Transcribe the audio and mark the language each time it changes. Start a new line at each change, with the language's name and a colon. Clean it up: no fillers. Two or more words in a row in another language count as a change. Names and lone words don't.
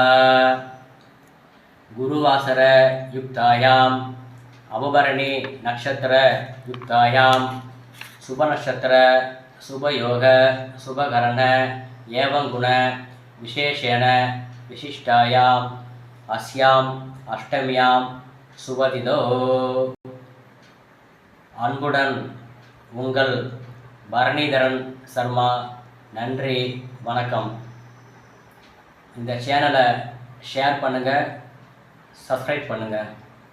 Sanskrit: गुरुवासर युक्तायाम अवभरणी नक्षत्र युक्तायाम शुभ नक्षत्र शुभ योग शुभकरण एवं गुण विशेषेण विशिष्टायाम अस्याम अष्टम्याम शुभदिनौ.
Tamil: அன்புடன் உங்கள் பரணிதரன் சர்மா. நன்றி, வணக்கம். இந்த சேனலை ஷேர் பண்ணுங்கள், சப்ஸ்கிரைப் பண்ணுங்கள்.